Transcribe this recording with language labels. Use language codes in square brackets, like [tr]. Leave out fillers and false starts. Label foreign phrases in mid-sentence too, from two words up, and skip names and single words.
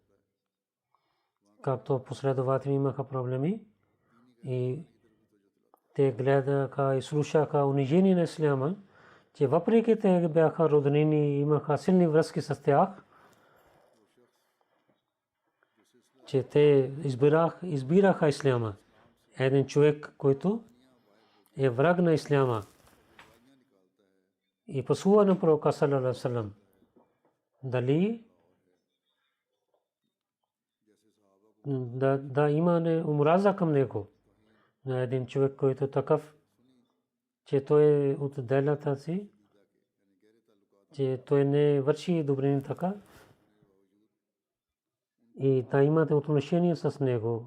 [bg] Както последователи имаха проблеми и те гледаха и слушаха унижение на исляма, че въпреки те бяха роднини, имаха силни връзки с тях, че те избираха исляма. Един човек, който е враг на исляма и пасува на пророка [ar] صلى الله عليه وسلم, [bg] дали да има омраза към него, на един човек, който е такъв, че той е от делата си, че той не върши добрини така и да имате отношение с него.